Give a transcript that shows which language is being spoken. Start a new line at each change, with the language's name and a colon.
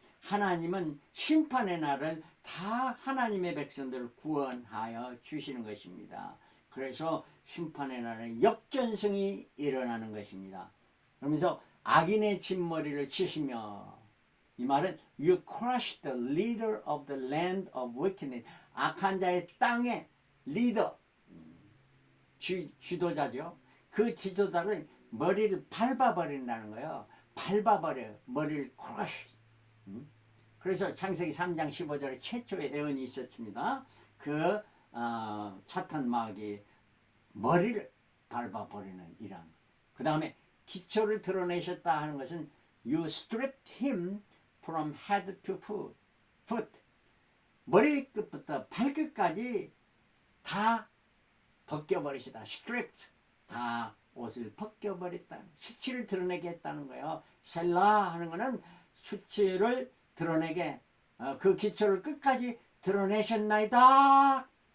Korean: 하나님은 심판의 날을 다 하나님의 백성들을 구원하여 주시는 것입니다. 그래서 심판의 날에 역전승이 일어나는 것입니다. 그러면서 악인의 진머리를 치시며 이 말은
English: You crushed the leader of the land of wickedness.
Korean: 악한 자의 땅의 리더, 지도자죠. 그 지도자를 머리를 밟아버린다는 거예요. 밟아버려요. 머리를 crush. 그래서 창세기 3장 15절에 최초의 예언이 있었습니다. 그 사탄 마귀의 머리를 밟아버리는 이런. 그 다음에 기초를 드러내셨다 하는 것은
English: You stripped him from head to foot.
Korean: 머리끝부터 발끝까지 다 벗겨버리시다. stripped. 다 옷을 벗겨버렸다. 수치를 드러내게 했다는 거예요. 셀라 하는 것은 수치를 드러내게 그 기초를 끝까지 드러내셨나이다.